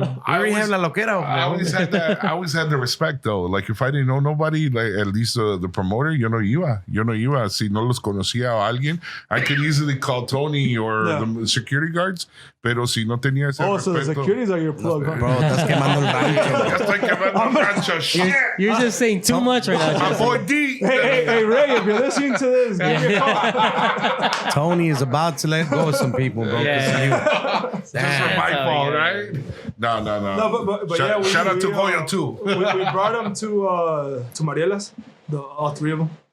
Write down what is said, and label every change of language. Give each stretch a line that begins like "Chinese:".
English: You already have
Spanish: la loquera.
English: I always had that. I always had the respect though. Like if I didn't know nobody, like at least the promoter,
Spanish: yo no iba. Si no los conocía a alguien,
English: I could easily call Tony or the security guards.
Spanish: Pero si no tenía ese
English: so the
Spanish: respeto,
English: securities are your plug, huh?
Spanish: Bro, estás quemando el rancho. ya estoy quemando el rancho.
English: Shit. You're just saying too much right now. My boy D. Hey, Ray, if you're listening to this, give me a call. Tony is about to let go of some people, bro. Yeah. Just for my fault, right? No. No, but Shout out to Goyo we too. we brought them to Mariela's, all three of them.